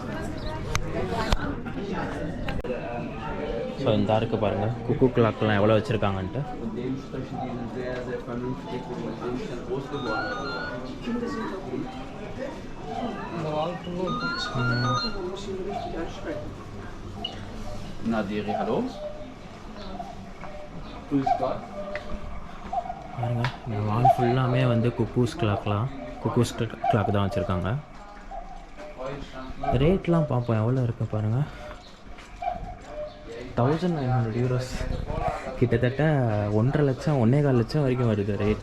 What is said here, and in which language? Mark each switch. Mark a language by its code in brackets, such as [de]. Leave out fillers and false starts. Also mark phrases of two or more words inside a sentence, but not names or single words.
[ta] ஸோ இந்த இருக்குது பாருங்கள் [en] cuckoo clock [ta] எவ்வளோ வச்சுருக்காங்கன்ட்டு. இந்த வாழ்க்கையும் இருக்கும். [de] Nadiri, hallo? Grüß Gott. [ta] பாருங்க இந்த [en] wall full [ta] வந்து [en] cuckoos clock [ta] தான் வச்சுருக்காங்க. ரேட்லாம் பார்ப்போம் எவ்வளோ இருக்குது பாருங்கள். 1900 euros, கிட்டத்தட்ட 1.5 லட்சம் 1.25 லட்சம் வரைக்கும் வருது ரேட்டு.